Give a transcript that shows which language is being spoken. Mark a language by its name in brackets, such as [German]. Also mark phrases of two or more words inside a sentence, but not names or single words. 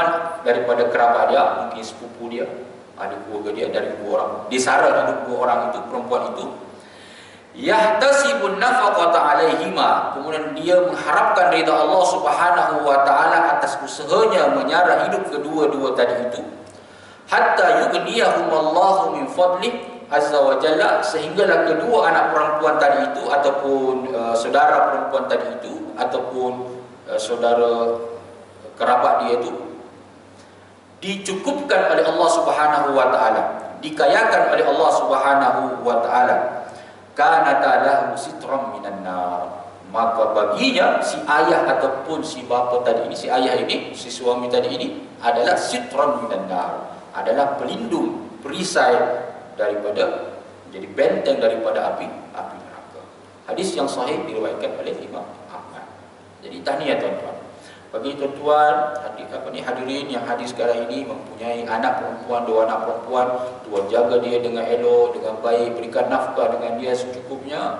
[Malay] daripada kerabat dia, mungkin sepupu dia, ahli keluarga dia, dari dua orang, disara hidup dua orang itu, perempuan itu, [Arabic] يحتسبون نفقة عليهما, [Malay] kemudian dia mengharapkan ridha Allah [Arabic] سبحانه وتعالى [Malay] atas usahanya menyara hidup kedua-dua tadi itu, [Arabic] حتى يغنيهم الله من فضله عز وجل, [Malay] sehinggalah kedua anak perempuan tadi itu ataupun saudara perempuan tadi itu ataupun saudara kerabat dia itu dicukupkan oleh Allah [Arabic] سبحانه وتعالى, [Malay] dikayakan oleh Allah [Arabic] سبحانه وتعالى. كان له سترا من النار, [Malay] maka baginya si ayah ataupun si bapa tadi ini, si ayah ini, si suami tadi ini adalah [Arabic] سترا من النار, [Malay] adalah pelindung, perisai daripada, jadi benteng daripada api neraka. Hadis yang sahih diriwayatkan oleh Imam Ahmad. Jadi tahniah tuan-tuan. Bagi tuan-tuan hadirin yang hadir sekarang ini mempunyai anak perempuan, dua anak perempuan, tuan jaga dia dengan elok, dengan baik, berikan nafkah dengan dia secukupnya.